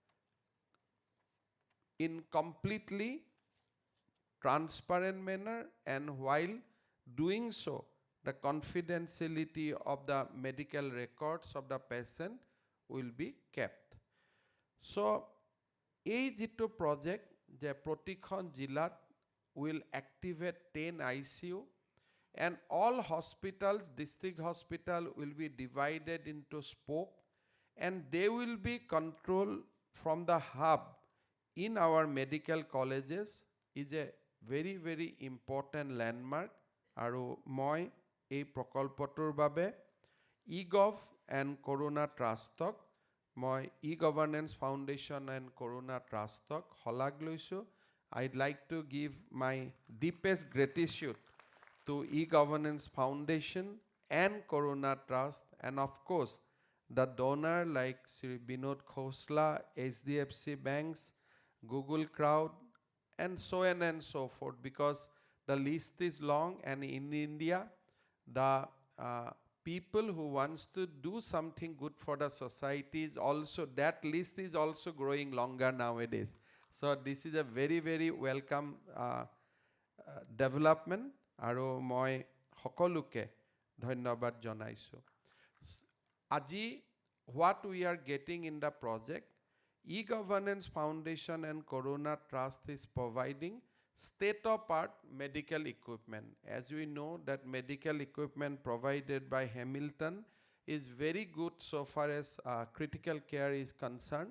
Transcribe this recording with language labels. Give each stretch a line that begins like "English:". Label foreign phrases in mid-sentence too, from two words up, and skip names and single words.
English: in completely transparent manner, and while doing so, the confidentiality of the medical records of the patient will be kept. So,
Assamese: এই যিটো
English: project
Assamese: যে প্ৰতিখন জিলাত
English: will activate 10 ICU and all hospitals, district hospital will be divided into spoke and they will be controlled from the hub in our medical colleges is a very, very important landmark.
Assamese: আৰু মই এই প্ৰকল্পটোৰ বাবে eGov and Corona Trustক মই e-Governance Foundation and Corona Trustক হলাগ লৈছো.
English: I'd like to give my deepest gratitude to e-Governance Foundation and Corona Trust and of course the donor like Shri Vinod Khosla, HDFC Banks, Google Crowd and so on and so forth, because the list is long and in India the people who wants to do something good for the society is also, that list is also growing longer nowadays. So this is a very, very welcome development.
Assamese: আৰু মই সকলোকে ধন্যবাদ জনাইছো.
English: আজি what we are getting in the project, e-Governance Foundation and Corona Trust is providing state-of-art medical equipment. As we know that medical equipment provided by Hamilton is very good so far as critical care is concerned.